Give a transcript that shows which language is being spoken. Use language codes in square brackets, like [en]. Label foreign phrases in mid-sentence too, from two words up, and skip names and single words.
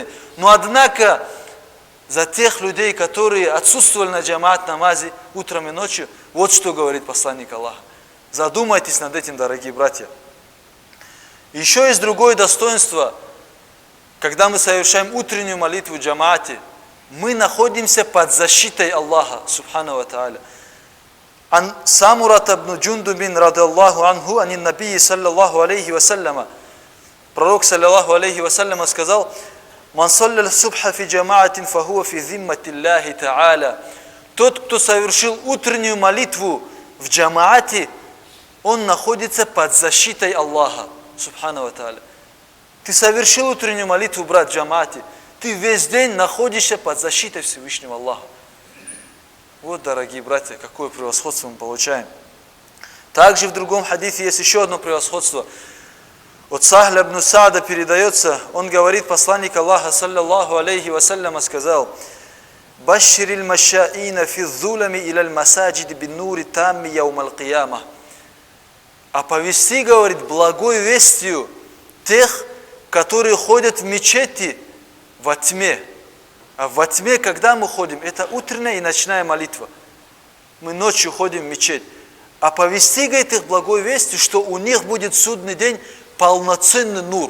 [ru] Но однако за тех людей, которые отсутствовали на джамаат намазе утром и ночью, вот что говорит посланник Аллаха. Задумайтесь над этим, дорогие братья. Еще есть другое достоинство, когда мы совершаем утреннюю молитву в джамаате, мы находимся под защитой Аллаха, [ar] سبحانه وتعالى. عن سمرة بن جندب رضي الله عنه عن النبي صلى الله عليه وسلم. Пророк صلى الله عليه وسلم сказал: «من صلى الصبح في جماعة فهو في ذمة الله تعالى». [ru] Тот, кто совершил утреннюю молитву в джамаате, он находится под защитой Аллаха, [ar] سبحانه وتعالى. [ru] Ты совершил утреннюю молитву, брат, в джамаате, ты весь день находишься под защитой Всевышнего Аллаха. Вот, дорогие братья, какое превосходство мы получаем. Также в другом хадисе есть еще одно превосходство. От Сахля ибн Саада передается, он говорит, посланник Аллаха, [ar] صلى الله عليه وسلم, сказал: «بشر المشائين في الظلم إلى المساجد بالنور التام يوم القيامة». [ru] Оповести, говорит, благой вестью тех, которые ходят в мечети во тьме. А во тьме, когда мы ходим, это утренняя и ночная молитва. Мы ночью ходим в мечеть. Оповести, говорит, их благой вестью, что у них будет в судный день полноценный нур.